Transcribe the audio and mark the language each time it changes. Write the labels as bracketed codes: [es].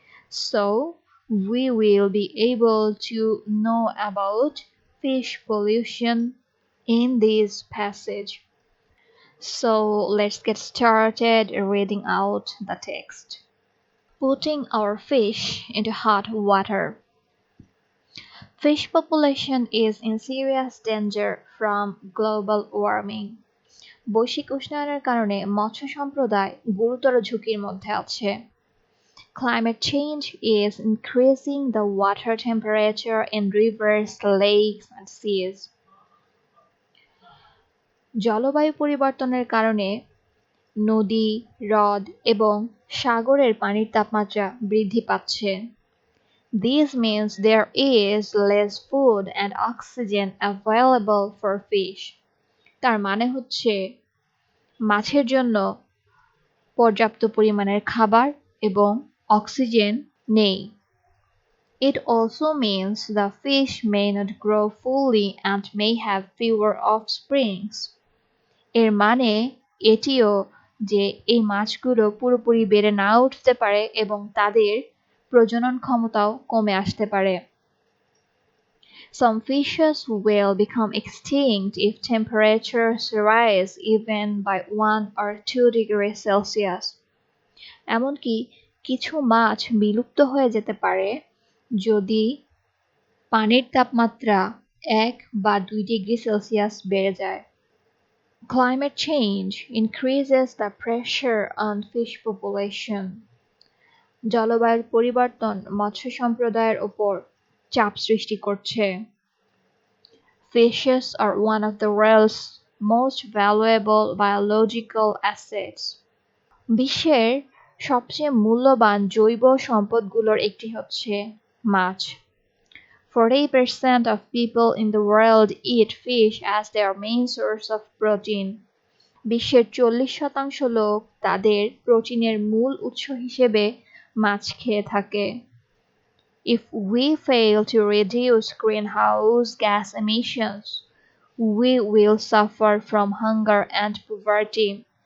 [en] So, we will be able to know about fish pollution in this passage. So let's get started reading out the text. Putting our fish into hot water. Fish population is in serious danger from global warming. [bn] বৈশ্বিক উষ্ণায়নের কারণে মৎস্য সম্প্রদায় গুরুতর ঝুঁকির মধ্যে আছে। [en] Climate change is increasing the water temperature in rivers, lakes and seas. [bn] জলবায়ু পরিবর্তনের কারণে নদী, হ্রদ এবং সাগরের পানির তাপমাত্রা বৃদ্ধি পাচ্ছে। [en] This means there is less food and oxygen available for fish. [bn] তার মানে হচ্ছে মাছের জন্য পর্যাপ্ত পরিমাণের খাবার এবং অক্সিজেন নেই। [en] It also means the fish may not grow fully and may have fewer offsprings. [bn] এর মানে এটিও যে এই মাছগুলো পুরোপুরি বেড়ে না উঠতে পারে এবং তাদের প্রজনন ক্ষমতাও কমে আসতে পারে। [en] Some fishes will become extinct if temperatures rise even by 1 or 2 degrees Celsius. [bn] এমনকি কিছু মাছ বিলুপ্ত হয়ে যেতে পারে যদি পানির তাপমাত্রা 1 বা 2 ডিগ্রি সেলসিয়াস বেড়ে যায়। [en] Climate change increases the pressure on fish population. [bn] জলবায়ুর পরিবর্তন মৎস্য সম্প্রদায়ের উপর চাপ সৃষ্টি করছে। [en] Fishes are one of the world's most valuable biological assets. [bn] বিশ্বের সবচেয়ে মূল্যবান জৈব সম্পদগুলোর একটি হচ্ছে মাছ। [en] 40% of people in the world eat fish as their main source of protein. [bn] বিশ্বের 40% লোক তাদের প্রোটিনের মূল উৎস হিসেবে মাছ খেয়ে থাকে। [en] If we fail to reduce greenhouse gas emissions, we will suffer from hunger and poverty.